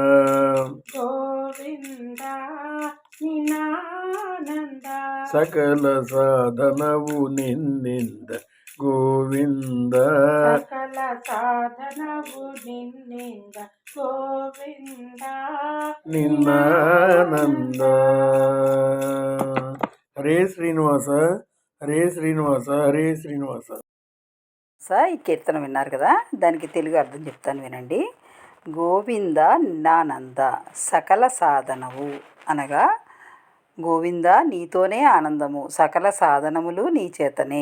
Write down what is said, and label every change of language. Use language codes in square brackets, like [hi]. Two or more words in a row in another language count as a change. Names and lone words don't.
[kn] ಗೋವಿಂದ ನಿನ್ನಾನಂದ ಸಕಲ ಸಾಧನವು ನಿನ್ನಿಂದ ಗೋವಿಂದ ಸಕಲ ಸಾಧನವು ನಿನ್ನಿಂದ ಗೋವಿಂದ ನಿನ್ನಾನಂದ. [te] హరే శ్రీనివాస హరే శ్రీనివాస హరే శ్రీనివాస. ఈ కీర్తన విన్నారు కదా, దానికి తెలుగు అర్థం చెప్తాను వినండి. [kn] ಗೋವಿಂದ ನಿನ್ನಾನಂದ ಸಕಲ ಸಾಧನವು [te] అనగా గోవింద నీతోనే ఆనందము, సకల సాధనములు నీ చేతనే.